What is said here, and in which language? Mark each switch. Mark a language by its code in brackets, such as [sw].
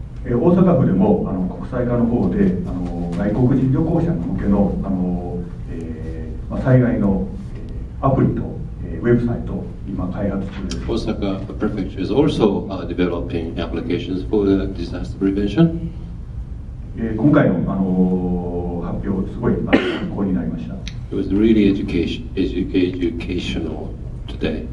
[ja] 大阪府でも国際課の方で外国人旅行者向けの災害のアプリとウェブサイトを今開発中です。 [en] Osaka Prefecture is also developing applications for the disaster prevention. [ja] 今回の発表すごい参考になりました。 [en] It was really educational today.